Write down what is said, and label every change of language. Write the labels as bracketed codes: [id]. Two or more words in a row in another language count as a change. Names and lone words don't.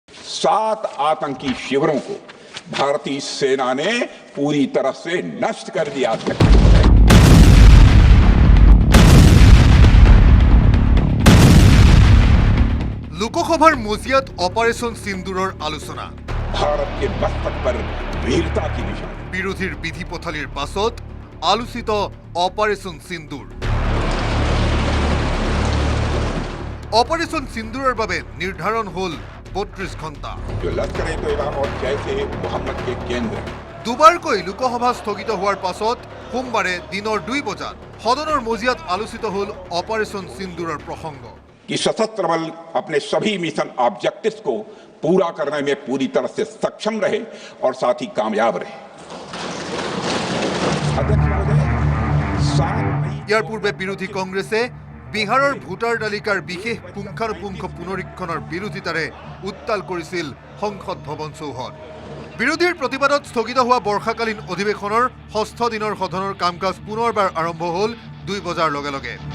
[hi] 7 आतंकी शिविरों को भारतीय सेना ने पूरी तरह से नष्ट कर दिया था। [as] লোকসভাৰ মজিয়াত অপাৰেশন সিন্দুৰৰ আলোচনা। [hi] भारत के मस्तक पर वीरता की निशानी। [as] বিৰোধীৰ বিধি পথালিৰ পাছত আলোচিত অপাৰেশন সিন্দুৰ। অপাৰেশন সিন্দুৰৰ বাবে নিৰ্ধাৰণ হল 32 ঘণ্টা। [hi] जो लश्कर-ए तैयबा और जैश-ए मोहम्मद के केंद्र [as] দুবাৰকৈ লোকসভা স্থগিত হোৱাৰ পাছত সোমবাৰে দিনৰ 2 বজাত সদনৰ মজিয়াত আলোচিত হল অপাৰেশন সিন্দুৰৰ প্ৰসংগ। [hi] कि सशस्त्र बल अपने सभी [en] mission objectives [hi] को पूरा करने में पूरी तरह से सक्षम रहे और साथ ही कामयाब रहे। [as] ইয়াৰ পূৰ্বে বিৰোধী কংগ্ৰেছে বিহাৰৰ ভোটাৰ তালিকাৰ বিশেষ পুংখানুপুংখ পুনৰীক্ষণৰ বিৰোধিতাৰে উত্তাল কৰিছিল সংসদ ভৱন চৌহদ। বিৰোধীৰ প্ৰতিবাদত স্থগিত হোৱা বৰ্ষাকালীন অধিৱেশনৰ 6ষ্ঠ দিনৰ সদনৰ কাম কাজ পুনৰবাৰ আৰম্ভ হ'ল 2 বজাৰ লগে লগে।